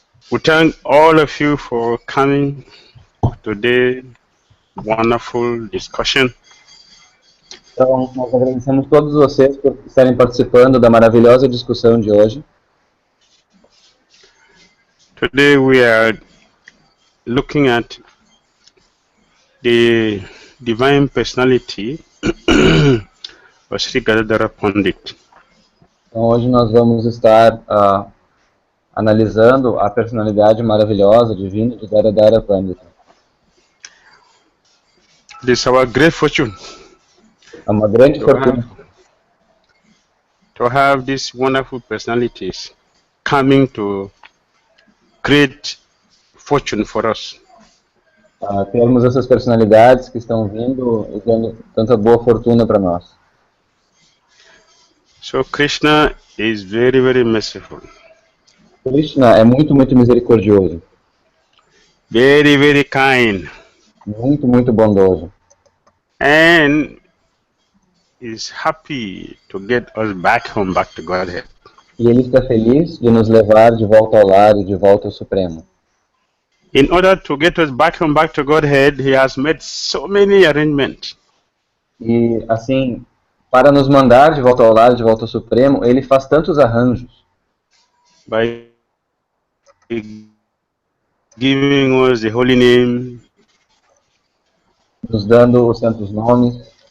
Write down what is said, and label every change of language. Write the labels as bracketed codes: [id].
[en] We thank all of you for coming today. Wonderful discussion. [pt] Então, nós agradecemos todos vocês por estarem participando da maravilhosa discussão de hoje. [en] Today we are looking at the divine personality of Sri Gadadhara Pandit. [pt] Então, hoje nós vamos estar analisando a personalidade maravilhosa, divina de Gadadhara Pandit. [en] This is our great fortune [pt] É uma grande fortuna [en] to have these wonderful personalities coming to create fortune for us. [pt] termos essas personalidades que estão vindo e dando tanta boa fortuna para nós. [en] So Krishna is very, very merciful. [pt] Krishna é muito, muito misericordioso. [en] Very, very kind. [pt] Muito, muito bondoso. [en] And is happy to get us back home, back to Godhead. [pt] E ele está feliz de nos levar de volta ao lar e de volta ao Supremo. [en] In order to get us back home, back to Godhead, he has made so many arrangements. [pt] E, assim, para nos mandar de volta ao lar, de volta ao Supremo, ele faz tantos arranjos. [en] By giving us the holy name, [pt] nos dando os santos nomes,